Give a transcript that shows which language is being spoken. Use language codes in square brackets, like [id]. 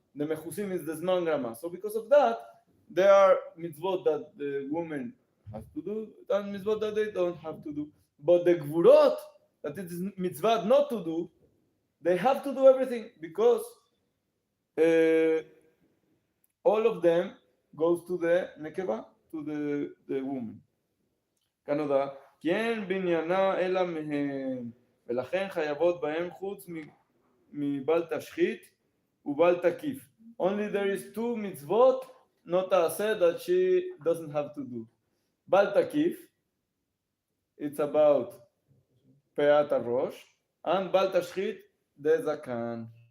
[en] The Mechusim is the Zman Grama. So because of that, there are mitzvot that the women have to do and mitzvot that they don't have to do. But the Gvurot, that it is mitzvah not to do, they have to do everything because uh, all of them goes to the nekeva, to the woman. [he] כנודע, כי אין בניינה אלא מהם, ולכן חייבות בהם חוץ מבל תשחית ובל תקיף. [en] Only there is two mitzvot, not תעשה, that she doesn't have to do. [he] בל תקיף, [en] it's about [he] פאת הראש, and בל תשחית, the זקן.